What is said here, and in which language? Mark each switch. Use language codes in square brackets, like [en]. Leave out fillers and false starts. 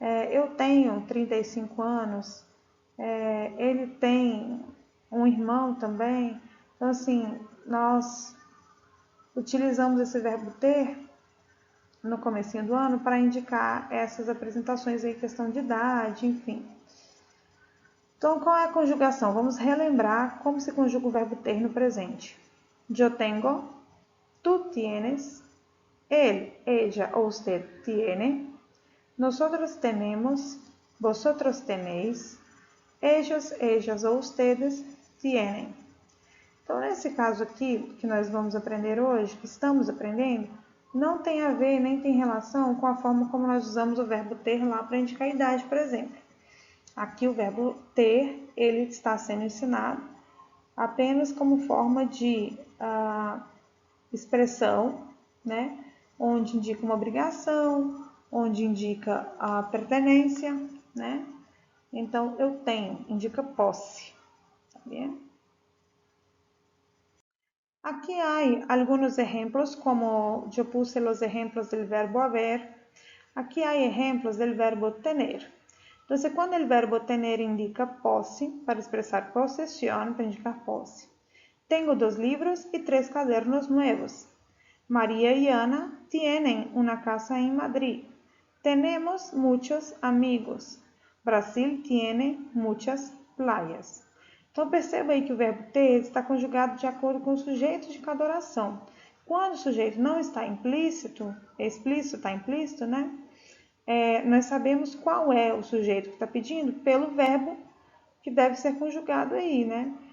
[pt] Eu tenho 35 anos, ele tem um irmão também. Então, assim, nós utilizamos esse verbo ter no comecinho do ano para indicar essas apresentações aí, questão de idade, enfim. Então, qual é a conjugação? Vamos relembrar como se conjuga o verbo ter no presente. [es] Yo tengo, tú tienes, él, ella o usted tiene, nosotros tenemos, vosotros tenéis, ellos, ellas ou ustedes tienen. [pt] Então, nesse caso aqui, que nós vamos aprender hoje, que estamos aprendendo, não tem a ver nem tem relação com a forma como nós usamos o verbo ter lá para indicar a idade, por exemplo. Aqui o verbo ter, ele está sendo ensinado apenas como forma de expressão, né? Onde indica uma obrigação, onde indica a pertenência, né? Então, eu tenho, indica posse, tá bem? [es] Aquí hay algunos ejemplos, como yo puse los ejemplos del verbo haber. Aquí hay ejemplos del verbo tener. Entonces, cuando el verbo tener indica posse, para expresar posesión, [pt] para indicar posse. [es] Tengo 2 libros y 3 cadernos nuevos. María y Ana tienen una casa en Madrid. Tenemos muchos amigos. Brasil tiene muchas playas. [pt] Então, perceba aí que o verbo ter está conjugado de acordo com o sujeito de cada oração. Quando o sujeito não está explícito, está implícito, né? Nós sabemos qual é o sujeito que está pedindo pelo verbo que deve ser conjugado aí, né?